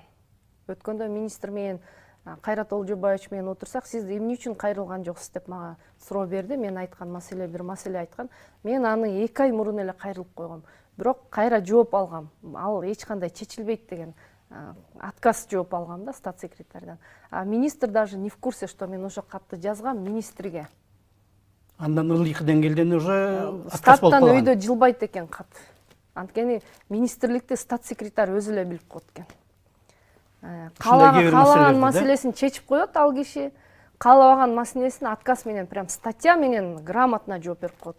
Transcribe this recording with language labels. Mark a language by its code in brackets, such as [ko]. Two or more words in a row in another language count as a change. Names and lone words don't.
[ky] Өткөндө министр менен Кайрат Олжобаевич менен отурсак, сиз эмне үчүн кайрылган жоксуз деп мага суроо берди. Мен айткан бир маселе айткан. Мен аны 2 ай мурун эле кайрылып койгом. Бирок кайра жооп алгам. Ал эч кандай чечилбейт деген отказ жооп алгам да стат секретардан. [ru] А министр даже не в курсе, что [ky] мен ошо катты жазгам министрге. Андан ылдыйкы деңгээлден уже отказ болуп статтан калган. өйдө жылбайт экен кат. Анткени министрликти стат секретарь өзү эле билип коет экен. Каалаган маселесин чечип коет ал киши, каалабаган маселесин отказ менен, [ru] прям статья [ky] менен грамотно жооп берип коет.